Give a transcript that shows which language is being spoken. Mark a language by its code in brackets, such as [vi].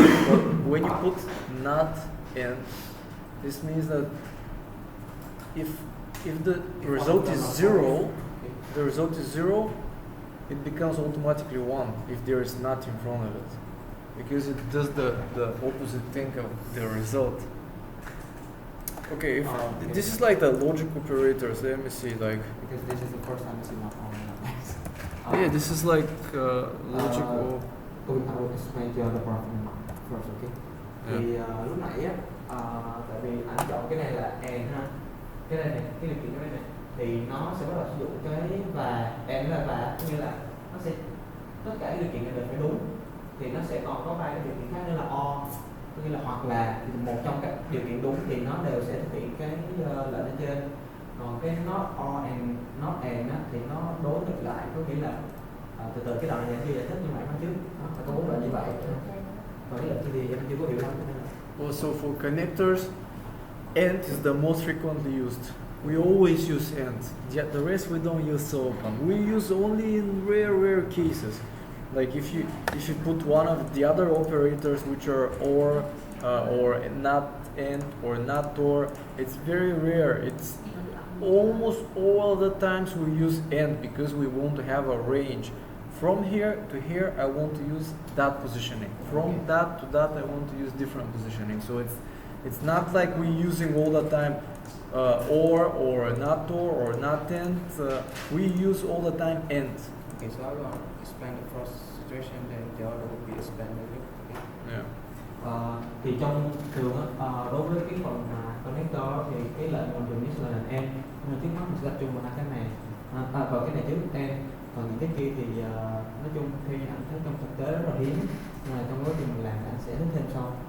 [en] But when you put not and, this means that if the result is zero, the result is zero, it becomes automatically one if there is not in front of it, because it does the opposite thing of the result. Okay, this is like the logic operators. Let me see, like. Because this is the first time I see not or and not. Yeah, this is like logical. I will explain to you the problem first, okay? Yeah. [vi] Thì lúc nãy á, tại vì anh chọn cái này là and ha, cái này này, cái điều kiện cái này thì nó sẽ bắt đầu sử dụng cái và and là như là nó sẽ tất cả các điều kiện này đều phải đúng, thì nó sẽ còn có ba cái điều kiện khác nữa là or, có nghĩa là hoặc là thì một trong các điều kiện đúng thì nó đều sẽ thực hiện cái lệnh ở trên. Còn cái not or and not and á, thì nó đối ngược lại, có nghĩa là từ từ cái đoạn này chưa giải thích nhưng mà nói trước nó có bốn lệnh như vậy. Còn cái lệnh kia thì em chưa có hiểu lắm. [en] Also for connectors, and is the most frequently used. We always use and. Yet the rest we don't use so often. We use only in rare cases. Like if you put one of the other operators, which are or not and or not or, it's very rare. It's almost all the times we use and, because we want to have a range. From here to here, I want to use that positioning. From that to that, I want to use different positioning. So it's not like we're using all the time or not and. We use all the time and. Okay, so I will explain the first situation, then the other will be explained later. Okay. Yeah. [vi] Thì trong thường đối với cái phần connector thì cái lệnh mình dùng nhất là lệnh and, nhưng mà trước mắt mình sẽ tập trung vào hai cái này, vào cái này trước and. Còn những cái kia thì nói chung theo như anh thấy trong thực tế rất là hiếm, nhưng mà trong quá trình mình làm anh sẽ hướng thêm sau.